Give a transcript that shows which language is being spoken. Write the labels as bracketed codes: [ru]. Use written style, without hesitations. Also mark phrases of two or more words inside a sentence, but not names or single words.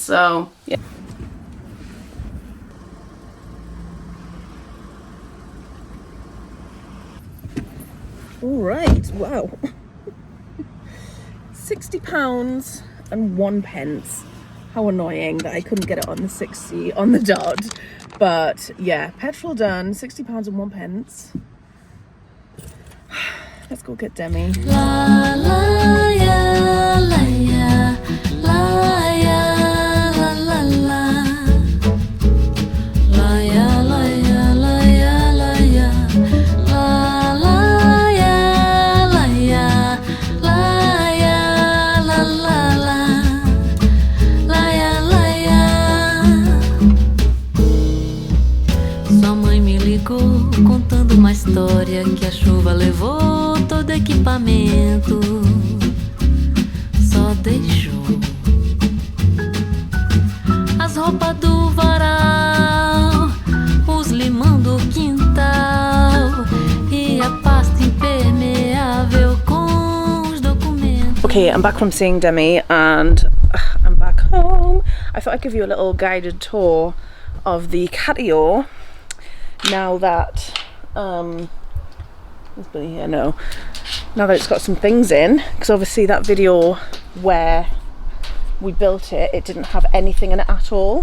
[en] So yeah. All right, wow. £60 and 1 pence. How annoying that I couldn't get it on the 60 on the dot. But yeah, petrol done, £60 and 1 pence. Let's go get Demi. La la ya la ya la ya la la la la ya la ya la ya la ya la la ya la ya la ya la la la ya la ya. [pt] Sua mãe me ligou contando uma história que a chuva levou todo equipamento, só deixou as roupas do varal, os limão do quintal e a pasta impermeável com os documentos. [en] Okay, I'm back from seeing Demi and I'm back home. I thought I'd give you a little guided tour of the Catio now that is Billy here? No. Now that it's got some things in, because obviously that video where we built it, it didn't have anything in it at all.